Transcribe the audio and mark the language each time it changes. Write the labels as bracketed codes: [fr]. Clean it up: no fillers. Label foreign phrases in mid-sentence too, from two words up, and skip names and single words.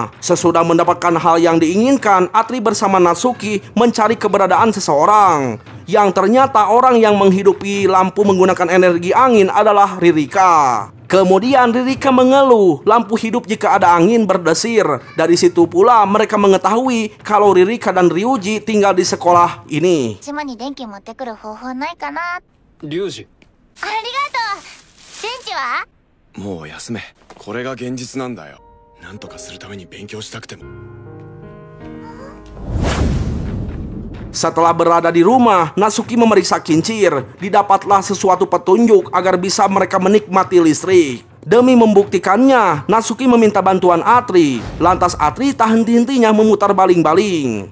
[id] Sesudah mendapatkan hal yang diinginkan, Atri bersama Natsuki mencari keberadaan seseorang. Yang ternyata orang yang menghidupi lampu menggunakan energi angin adalah Ririka. Kemudian Ririka mengeluh lampu hidup jika ada angin berdesir. Dari situ pula mereka mengetahui kalau Ririka dan Ryuji tinggal di sekolah ini. [ja] Ryuji. もう休め。これが現実なんだよ。なんとかするために勉強したくても。 [id] Setelah berada di rumah, Natsuki memeriksa kincir. Didapatlah sesuatu petunjuk agar bisa mereka menikmati listrik. Demi membuktikannya, Natsuki meminta bantuan Atri. Lantas Atri tak henti-hentinya memutar baling-baling.